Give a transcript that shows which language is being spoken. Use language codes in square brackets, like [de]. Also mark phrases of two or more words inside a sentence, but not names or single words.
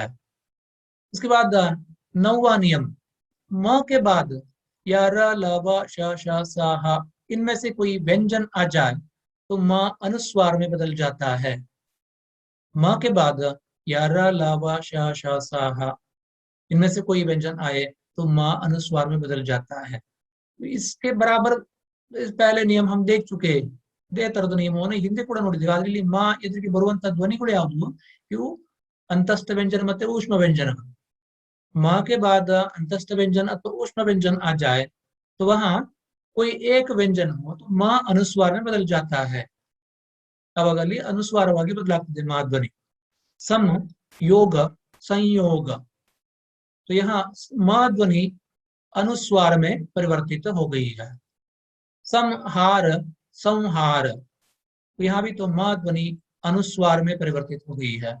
[hi] उसके बाद 9वां नियम, म के बाद या र ल व श श स ह इनमें से कोई व्यंजन आ जाए तो म अनुस्वार में बदल जाता है। म के बाद या र ल व श श स ह इनमें से कोई व्यंजन आए तो म अनुस्वार में बदल जाता है। इसके बराबर पहले नियम हम देख चुके हैं [kn] ಇದೇ ತರದ ನಿಯಮವನ್ನು ಹಿಂದೆ ಕೂಡ ನೋಡಿದ್ದೀವಿ. ಆದ್ರೆ ಇಲ್ಲಿ ಮಾ ಎದುರಿಗೆ ಬರುವಂತಹ ಧ್ವನಿಗಳು ಯಾವುದು? [hi] ಇವು अंतस्थ व्यंजन मत ऊष्म व्यंजन। माँ के बाद अंतस्थ व्यंजन अथवा ऊष्म व्यंजन आ जाए तो वहां कोई एक व्यंजन हो तो माँ अनुस्वार में बदल जाता है। [kn] अವಾಗ ಅಲ್ಲಿ ಅನುಸ್ವಾರವಾಗಿ ಬದಲಾಗ್ತದೆ ಮಾ ಧ್ವನಿ। [hi] सम योग संयोग, तो यहाँ माँ ध्वनि अनुस्वार में परिवर्तित हो गई है। संहार संहार, तो यहाँ भी तो माँ ध्वनि अनुस्वार में परिवर्तित हो गई है।